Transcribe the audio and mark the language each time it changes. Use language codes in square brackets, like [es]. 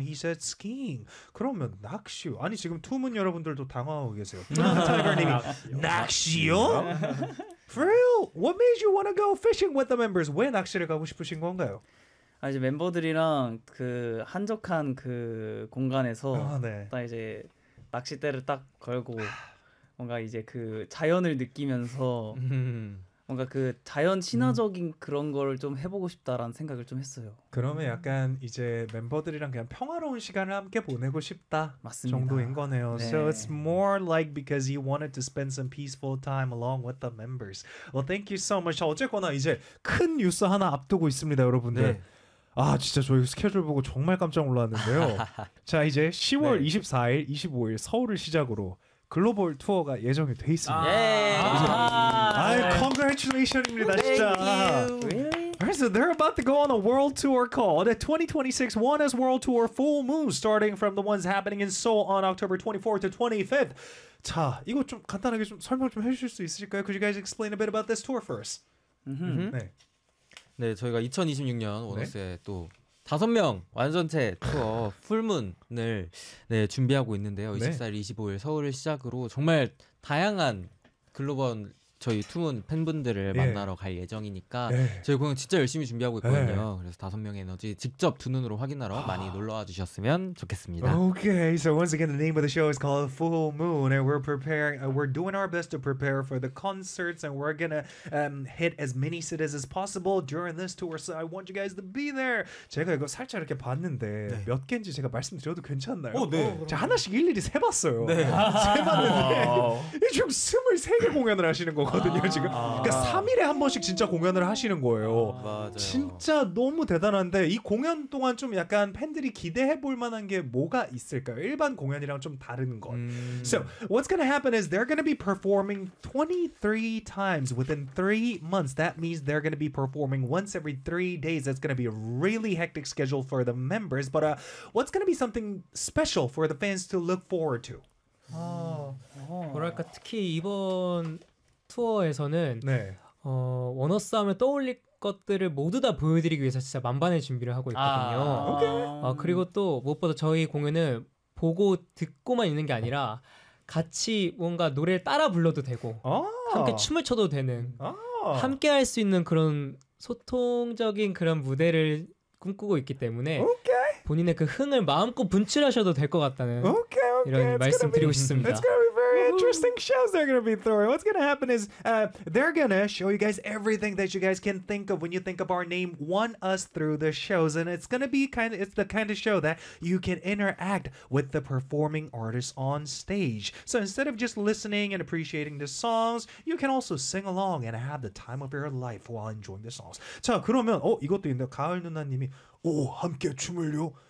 [en] He said, skiing. [ko] 그러면 낚시요? 아니, 지금 투문 여러분들도 당황하고 계세요. 타이거님이 낚시요? [en] For real, what made you want to go fishing with the members? [ko] 왜 낚시를 가고 싶으신 건가요? 아 이제 멤버들이랑 그 한적한 그 공간에서 네. 딱 이제 낚싯대를 딱 걸고 뭔가 이제 그 자연을 느끼면서 뭔가 그 자연 친화적인 그런 걸 좀 해보고 싶다라는 생각을 좀 했어요. 그러면 약간 이제 멤버들이랑 그냥 평화로운 시간을 함께 보내고 싶다 맞습니다. 정도인 거네요. 네. [en] So it's more like because he wanted to spend some peaceful time along with the members. Well, thank you so much. [ko] 어쨌거나 이제 큰 뉴스 하나 앞두고 있습니다, 여러분들. 네. 아 진짜 저희 스케줄 보고 정말 깜짝 놀랐는데요. 자 이제 10월 네. 24일, 25일 서울을 시작으로 글로벌 투어가 예정이 돼 있습니다. 예. 아, congratulations입니다. 진짜. [en] So they're about to go on a world tour called 2026 ONE US World Tour Full Moon, starting from the ones happening in Seoul on October 24th to 25th. [ko] 자 이거 좀 간단하게 좀 설명 좀 해주실 수 있으실까요? [en] Could you guys explain a bit about this tour first? Mm-hmm. [ko] 네. 네, 저희가 2026년 원어스에 네? 또 다섯 명 완전체 투어 풀문을 네, 준비하고 있는데요. 24일, 25일 서울을 시작으로 정말 다양한 글로벌 저희 투문 팬분들을 예. 만나러 갈 예정이니까 예. 저희 공연 진짜 열심히 준비하고 있거든요. 예. 그래서 다섯 명의 에너지 직접 두 눈으로 확인하러 많이 놀러와 주셨으면 좋겠습니다. [en] Okay, so once again the name of the show is called Full Moon and we're preparing, we're doing our best to prepare for the concerts and we're gonna hit as many cities as possible during this tour so I want you guys to be there. [ko] 제가 이거 살짝 이렇게 봤는데 네. 몇 개인지 제가 말씀드려도 괜찮나요? 오, 네. 제가 하나씩 일일이 세봤어요. 네. 세봤는데 지금 23개 공연을 하시는 거예요. 거든요 지금. 그러니까 3일에 한 번씩 진짜 공연을 하시는 거예요. 맞아요. 진짜 너무 대단한데 이 공연 동안 좀 약간 팬들이 기대해 볼 만한 게 뭐가 있을까요? 일반 공연이랑 좀 다른 것. [en] So what's gonna happen is they're gonna be performing 23 times within 3 months. That means they're gonna be performing once every 3 days. That's gonna be a really hectic schedule for the members. But what's gonna be something special for the fans to look forward to? [ko] 뭐랄까 특히 이번 투어에서는 네. 원어스 하면 떠올릴 것들을 모두 다 보여드리기 위해서 진짜 만반의 준비를 하고 있거든요. 아, 그리고 또 무엇보다 저희 공연을 보고 듣고만 있는 게 아니라 같이 뭔가 노래를 따라 불러도 되고 함께 춤을 춰도 되는 함께 할 수 있는 그런 소통적인 그런 무대를 꿈꾸고 있기 때문에 오케이. 본인의 그 흥을 마음껏 분출하셔도 될 것 같다는 오케이, 오케이. 이런 말씀 드리고 싶습니다. [en] It's gonna be very interesting shows they're gonna be throwing. What's gonna happen is they're gonna show you guys everything that you guys can think of when you think of our name, One Us, through the shows. And it's gonna be kind of, it's the kind of show that you can interact with the performing artists on stage. So instead of just listening and appreciating the songs, you can also sing along and have the time of your life while enjoying the songs. [ko] 자, 그러면 이것도 있는데 가을 누나님이 오, 함께 춤을요?